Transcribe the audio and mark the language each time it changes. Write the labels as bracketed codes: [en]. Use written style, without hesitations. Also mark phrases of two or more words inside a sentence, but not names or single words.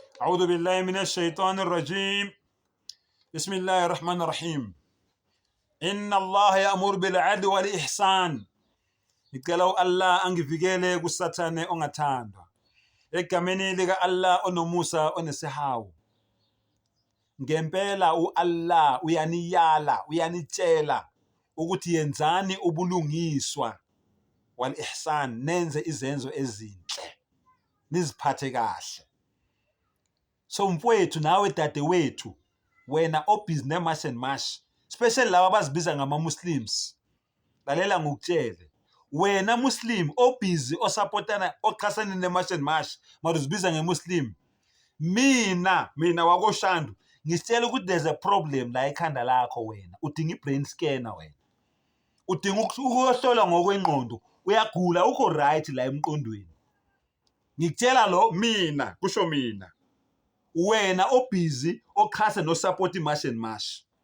[ar] أعوذ بالله من الشيطان الرجيم. بسم الله الرحمن الرحيم. إن الله يأمر بالعدل والإحسان. [zu] Ngicela Allah angivikele kusathane ongathandwa. Egameni lika Allah onomusa onesihawu. Ngempela uAllah uyaniyala, uyanitshela ukuthi yenzani ubulungiswa [ar] والإحسان, [zu] nenze izenzo ezinhle. Niziphathe kahle. So mfowethu nawe dadewethu, wena obhizi nemash [en] and mash, [zu] especially laba abazibiza ngama-Muslims, lalela ngokutshele, wena Muslim obhizi osupportana oqhasana nemash and mash, mara uzibiza ngeMuslim, mina wakoshandu ngisitshela ukuthi [en] there's a problem [zu] la ekhanda lakho. Wena udinga i- [en] brain scanner, [zu] wena udinga ukuyohlolwa ngokwengqondo, uyagula, ukho right la emqondweni. Ngikutshela lo mina, kusho mina, wena obhizi oqhasa no support imash [en] and mash.